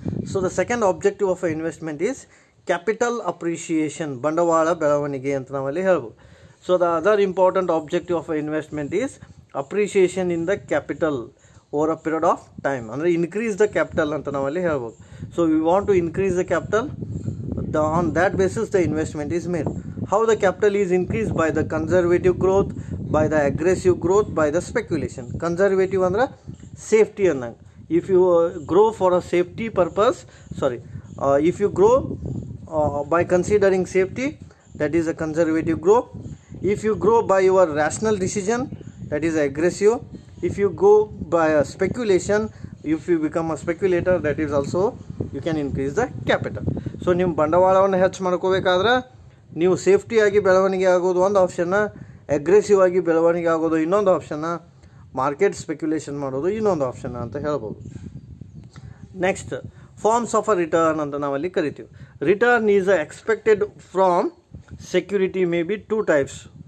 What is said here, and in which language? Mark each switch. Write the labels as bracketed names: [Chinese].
[English] so the second objective of investment is capital appreciation, [Kannada] ಬಂಡವಾಳ ಬೆಳವಣಿಗೆ ಅಂತ ನಾವಲ್ಲಿ ಹೇಳ್ಬೋದು. [English] so the other important objective of investment is appreciation in the capital over a period of time, ಅಂದರೆ increase the capital [Kannada] ಅಂತ ನಾವಲ್ಲಿ ಹೇಳ್ಬೋದು. [English] So we want to increase the capital, on that basis the investment is made. How the capital is increased? By the conservative growth, by the aggressive growth, by the speculation. [Kannada] Conservative ಅಂದ್ರೆ safety ಅನ್ನಂಗೆ. [English] If you grow for a safety purpose, if you grow by considering safety, that is a conservative growth. If you grow by your rational decision, that is aggressive. If you go by a speculation, if you become a speculator, that is also you can increase the capital. [Kannada] So ನಿಮ್ಮ ಬಂಡವಾಳವನ್ನು ಹೆಚ್ಚು ಮಾಡ್ಕೋಬೇಕಾದ್ರೆ ನೀವು ಸೇಫ್ಟಿಯಾಗಿ ಬೆಳವಣಿಗೆ ಆಗೋದು ಒಂದು ಆಪ್ಷನ್ನ, aggressive ಆಗಿ ಬೆಳವಣಿಗೆ ಆಗೋದು ಇನ್ನೊಂದು ಆಪ್ಷನ್ನ, ಮಾರ್ಕೆಟ್ ಸ್ಪೆಕ್ಯುಲೇಷನ್ ಮಾಡೋದು ಇನ್ನೊಂದು ಆಪ್ಷನ್ನ ಅಂತ ಹೇಳ್ಬೋದು. [English] next, forms of a return [Kannada] ಅಂತ ನಾವಲ್ಲಿ ಕರಿತೀವಿ. [English] Return is expected from security, may be two types.